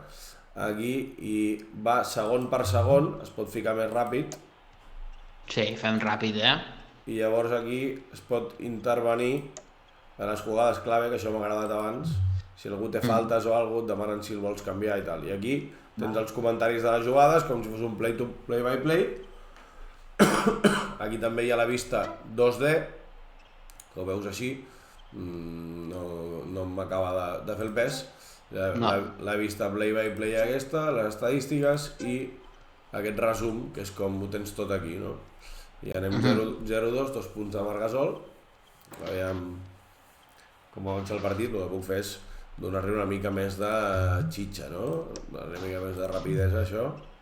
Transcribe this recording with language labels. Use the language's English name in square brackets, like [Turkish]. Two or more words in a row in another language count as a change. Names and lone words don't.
[Catalan] Aquí i va segon per segon, es pot ficar més ràpid. Sí, fem ràpid, I llavors aquí es pot intervenir a les jugades clave, que això m'ha agradat abans. Si algú té faltes o alguna cosa, et demanen si el vols canviar i tal. I aquí tens els comentaris de les jugades, com si fos un [English] play by play. [Catalan] Aquí també hi ha la vista 2D, que ho veus així. No m'acaba de fer el pes. La vista [English] play by play [Catalan] aquesta, les estadístiques i aquest resum, que és com ho tens tot aquí, no? I anem 0-2, 2 punts de Marc Gasol. Aviam com avança el partit. El que puc fer és donar-li una mica més de xitxa, no? Donar-li una mica més de rapidesa, això.